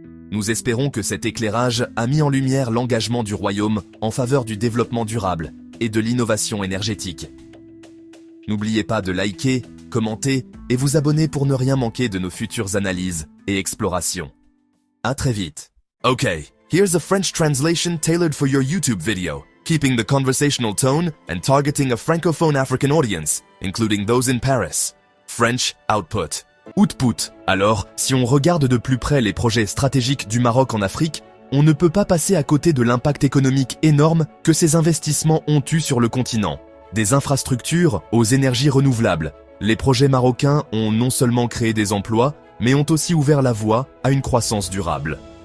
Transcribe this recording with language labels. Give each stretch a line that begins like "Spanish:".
French: Nous espérons que cet éclairage a mis en lumière l'engagement du Royaume en faveur du développement durable et de l'innovation énergétique. N'oubliez pas de liker, commenter et vous abonner pour ne rien manquer de nos futures analyses et explorations. À très vite.
English: Okay, here's a French translation tailored for your YouTube video, keeping the conversational tone and targeting a francophone African audience, including those in Paris. French output. Output.
French: Alors, si on regarde de plus près les projets stratégiques du Maroc en Afrique, on ne peut pas passer à côté de l'impact économique énorme que ces investissements ont eu sur le continent. Des infrastructures aux énergies renouvelables. Les projets marocains ont non seulement créé des emplois, mais ont aussi ouvert la voie à une croissance durable.